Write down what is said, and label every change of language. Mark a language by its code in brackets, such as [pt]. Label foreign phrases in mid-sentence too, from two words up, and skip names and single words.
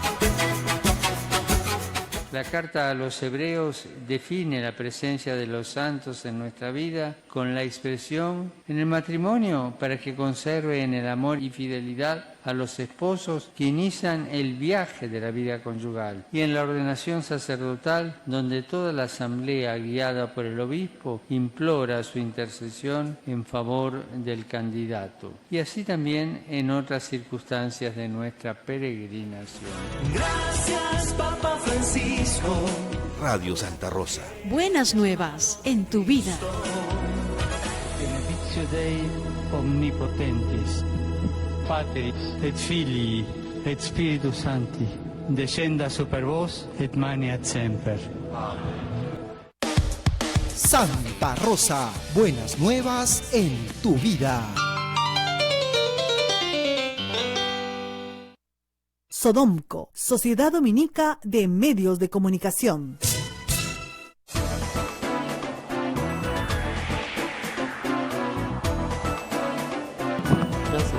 [es] La carta a los hebreos define la presencia de los santos en nuestra vida con la expresión en el matrimonio para que conserve en el amor y fidelidad a los esposos que inician el viaje de la vida conyugal, y en la ordenación sacerdotal donde toda la asamblea guiada por el obispo implora su intercesión en favor del candidato, y así también en otras circunstancias de nuestra peregrinación. Gracias, Papa Francisco. Radio Santa Rosa. Buenas nuevas en tu vida. [la] Benedictio Dei omnipotentis, Patris et Filii et Spiritus Sancti, descenda super vos et maneat semper. [es] Santa Rosa. Buenas nuevas en tu vida. Sodomco, Sociedad Dominica de Medios de Comunicación. Gracias.